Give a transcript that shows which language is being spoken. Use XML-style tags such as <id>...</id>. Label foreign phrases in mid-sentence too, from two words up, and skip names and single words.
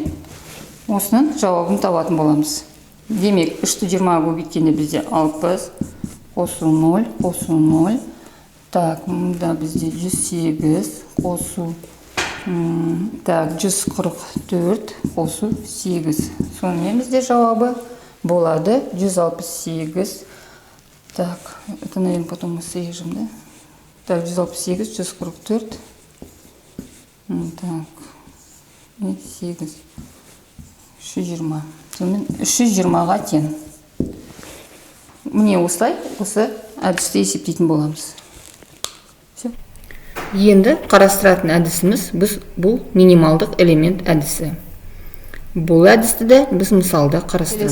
<kk>Осының жауабын табатын боламыз. Демек, 3-ті 20 көбейткенде бізде 60, қосу 0, қосу 0. Так, мұнда бізде 108, қосу 144, қосу 8. Сонымен бізде жауабы болады 168.</kk> <ru>Так, это, наверное, потом мы срежем, да? Так, 168, 144. Так, и 8. 320.</ru> <kk>Сонымен 320-ға тең. Міне осылай, осы әдісті есептейтін боламыз. Енді қарастыратын әдісіміз бұл минималдық элемент әдісі. Бұл әдісті де біз мысалда қарастырамыз.</kk>